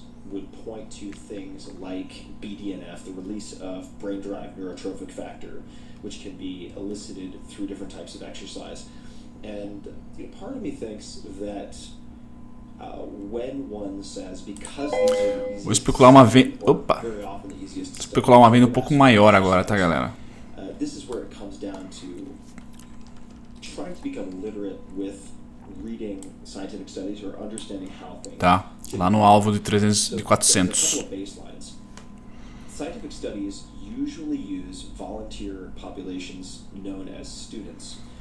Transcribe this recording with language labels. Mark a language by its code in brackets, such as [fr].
[en] Would point to things like BDNF, the release of brain-derived neurotrophic factor, which can be elicited through different types of exercise. And part of me thinks that when one says, because these are the easiest, [pt] vou especular uma venda. Opa! Vou especular uma venda um pouco maior agora, tá, galera? [en] This is where it comes down to trying to become literate with reading scientific studies or understanding how things. [pt] Tá, lá no alvo de 400. [en] Scientific studies usually use volunteer populations known as students.